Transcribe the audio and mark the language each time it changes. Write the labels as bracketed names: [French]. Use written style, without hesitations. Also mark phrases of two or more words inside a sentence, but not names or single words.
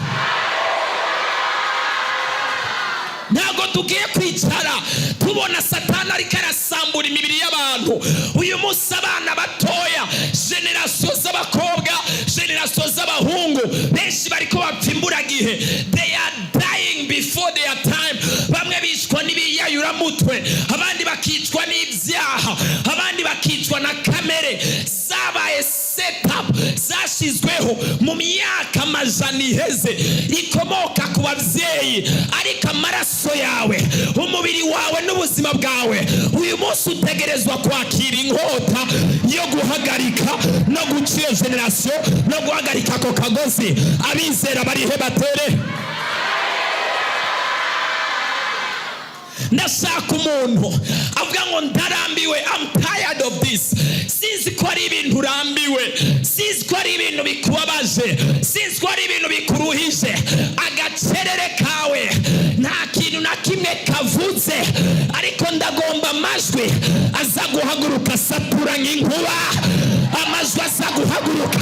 [Kinyarwanda] Ntago tugiye kwicara tubona Satani ariko arasambura imibiri y'abantu. Uyu munsi abana batoya, generation z'abakobwa, generation z'abahungu benshi bariko bapfa imburagihe. [English] They are dying before their time. [Kinyarwanda] Bamwe bicwa n'ibiyayuramutwe, abandi bakicwa n'ibyaha, abandi bakicwa na kamere zabaye setup zashizweho mu myaka amajana iheze, ikomoka ku babyeyi. Ariko amaraso yawe, umubiri wawe n'ubuzima bwawe uyu munsi utegerezwa kwakira inkota yo guhagarika no guca iyo generation, no guhagarika ako kagozi. Abizera barihe batere? Ndashaka umuntu avuga ngo ndarambiwe, [English] I'm tired of this. [Kinyarwanda] Sinzi ko ari ibintu urambiwe, sinzi ko ari ibintu bikubabaje, sinzi ko ari ibintu bikuruhije. Agacerere kawe nta kintu na kimwe kavutse, ariko ndagomba amajwi aza guhaguruka satura nk'inkuba, amajwi aza guhaguruka.